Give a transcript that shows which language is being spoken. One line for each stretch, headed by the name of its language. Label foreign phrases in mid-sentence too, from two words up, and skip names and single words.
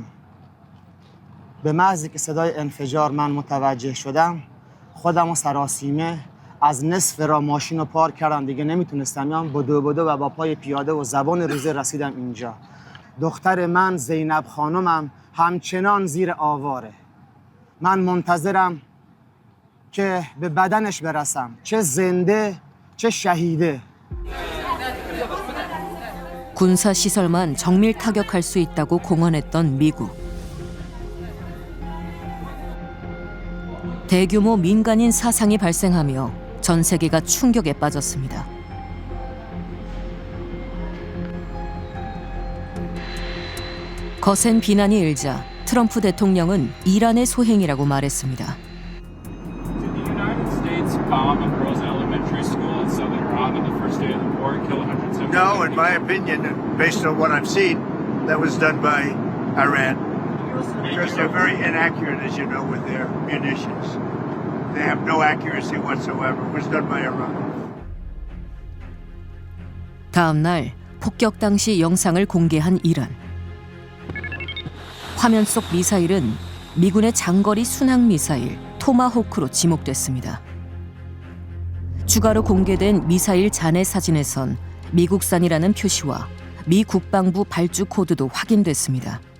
Persian: به محضی که صدای انفجار من متوجه شدم خودم و سراسیمه از نصف راه ماشین رو پارک کردم، دیگه نمیتونستم بیام، بدو و با پای پیاده و زبان روزه رسیدم اینجا. دختر من زینب خانمم همچنان زیر آواره. من منتظرم که به بدنش برسم، چه زنده چه شهیده.
Korean: 군사 시설만 정밀 타격할 수 있다고 공언했던 미국. 대규모 민간인 사상이 발생하며 전 세계가 충격에 빠졌습니다. 거센 비난이 일자 트럼프 대통령은 이란의 소행이라고 말했습니다.
English: No, in my opinion, based on what I've seen, that was done by Iran. Because they're very inaccurate, as you know, with their munitions. They have no accuracy whatsoever. It was done by Iran.
Korean: 다음 날 폭격 당시 영상을 공개한 이란. 화면 속 미사일은 미군의 장거리 순항 미사일 토마호크로 지목됐습니다. 추가로 공개된 미사일 잔해 사진에선 미국산이라는 표시와 미 국방부 발주 코드도 확인됐습니다.